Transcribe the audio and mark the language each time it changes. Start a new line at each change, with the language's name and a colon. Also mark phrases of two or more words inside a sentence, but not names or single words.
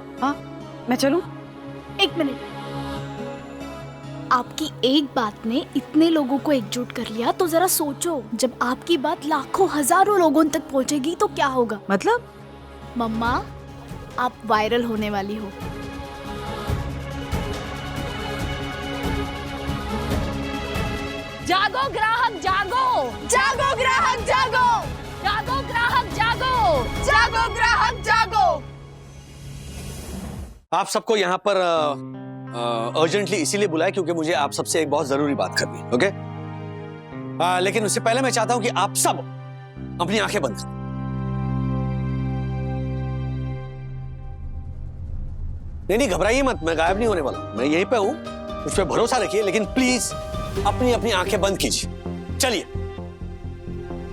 Hindi: हाँ मैं चलूं? 1 मिनट। आपकी एक बात ने इतने लोगों को एकजुट कर लिया, तो जरा सोचो, जब आपकी बात लाखों हजारों लोगों तक पहुंचेगी तो क्या होगा? मतलब? मम्मा, आप वायरल होने वाली हो। जागो ग्राहक जागो, जागो ग्राहक जागो, जागो ग्राहक जागो, जागो ग्राहक जागो। आप सबको यहाँ पर अर्जेंटली इसीलिए बुलाया क्योंकि मुझे आप सबसे एक बहुत जरूरी बात करनी है, ओके? लेकिन उससे पहले मैं चाहता हूं कि आप सब अपनी आंखें बंद करें। नहीं घबराइए मत, मैं गायब नहीं होने वाला, मैं यहीं पे हूं, मुझ पर भरोसा रखिए, लेकिन प्लीज अपनी आंखें बंद कीजिए।